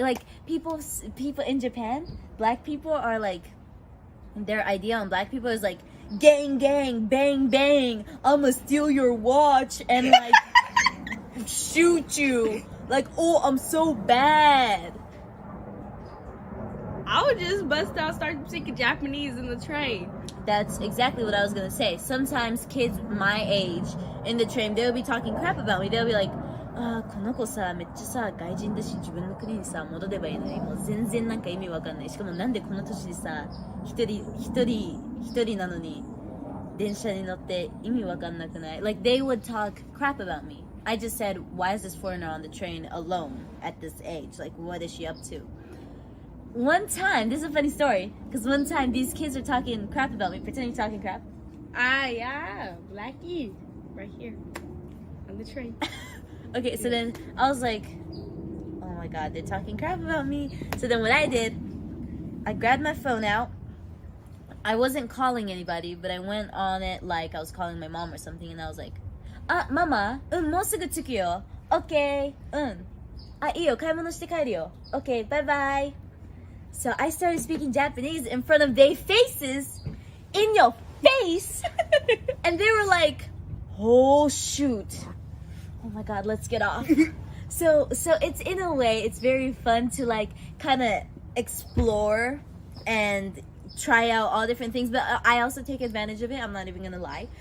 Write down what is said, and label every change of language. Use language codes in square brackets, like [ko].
[en] Like, people in Japan, black people are like, their idea on black people is like, "Gang, gang, bang, bang, I'ma steal your watch and like shoot you. Like, oh, I'm so bad." I would just bust out, start speaking Japanese in the train. That's exactly what I was gonna say. Sometimes kids my age in the train, they'll be talking crap about me. [ja] They'll be like, この子さ、めっちゃさ、外人だし、自分の国にさ、戻ればいいのに、もう全然なんか意味わかんない。しかもなんでこの年でさ、一人なのに、電車に乗って意味わかんなくない? [en] Like, they would talk crap about me. I just said, why is this foreigner on the train alone at this age? Like, what is she up to? One time, this is a funny story, because one time these kids are talking crap about me, pretending talking crap. Yeah, Blackie, right here, on the train. Okay, so then I was like, oh my god, they're talking crap about me. So then what I did, I grabbed my phone out. I wasn't calling anybody, but I went on it like I was calling my mom or something, and I was like, Mama, [ja] もうすぐ着くよ. [en] Okay, [ja] いいよ、買い物して帰るよ. [en] Okay, bye bye. So I started speaking Japanese in front of their faces, in your face, and they were like, "Oh shoot. Oh my god, let's get off." So it's, in a way, it's very fun to like kind of explore and try out all different things, but I also take advantage of it. I'm not even gonna lie.